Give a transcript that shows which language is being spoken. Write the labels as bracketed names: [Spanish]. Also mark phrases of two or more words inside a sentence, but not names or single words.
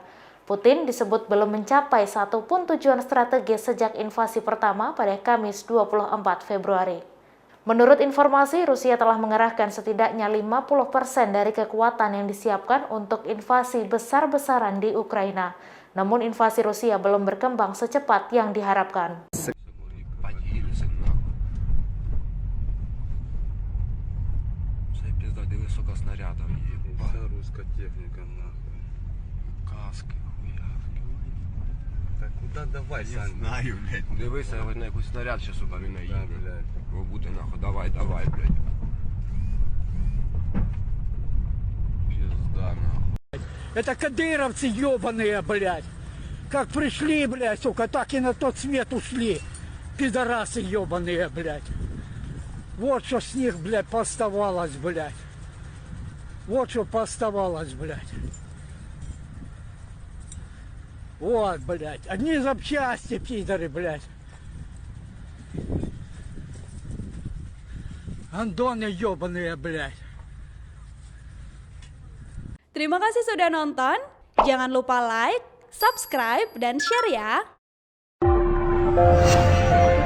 [Indonesian] Putin disebut belum mencapai satupun tujuan strategis sejak invasi pertama pada Kamis 24 Februari. Menurut informasi, Rusia telah mengerahkan setidaknya 50% dari kekuatan yang disiapkan untuk invasi besar-besaran di Ukraina. Namun invasi Rusia belum berkembang secepat yang diharapkan. [Russian] Давай, не знаю, блядь. [Ukrainian] Дивися, на якийсь снаряд ще, сука, не наїде. Буде нахуй, давай, блядь. [Russian] Пизда, нахуй. Это кадыровцы ебаные, блядь. Как пришли, блядь, сука, так и на тот свет ушли. Пидорасы ебаные, блядь. Вот что с них, блядь, пооставалось, блядь. Вот что пооставалось, блядь. Вот, блядь. Одни запчасти, пидоры, блядь. Андоны ебаные, блядь. [Indonesian] Terima kasih sudah nonton. Jangan lupa like, subscribe, dan share ya.